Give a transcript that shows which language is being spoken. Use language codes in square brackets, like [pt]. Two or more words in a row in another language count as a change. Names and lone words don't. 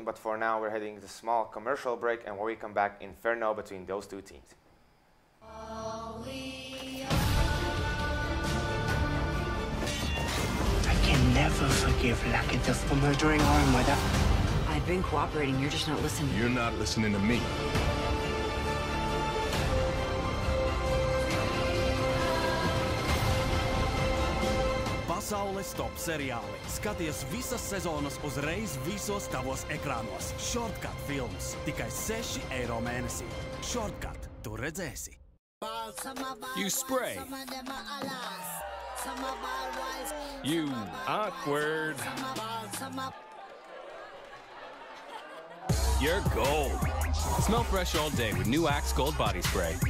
[en] But for now, we're heading to a small commercial break, and when we come back, Inferno between those 2 teams. I can never forgive Lakita for murdering our mother. I've been cooperating, you're just not listening. You're not listening to me. [lv] Pasaules top-seriāli. Skaties visas sezonas uzreiz visos tavos ekrānos. Shortcut films. Tikai 6 eiro mēnesī. Shortcut. Tu redzēsi. [en] You spray. You awkward. You're gold. Smell fresh all day with new Axe Gold Body Spray.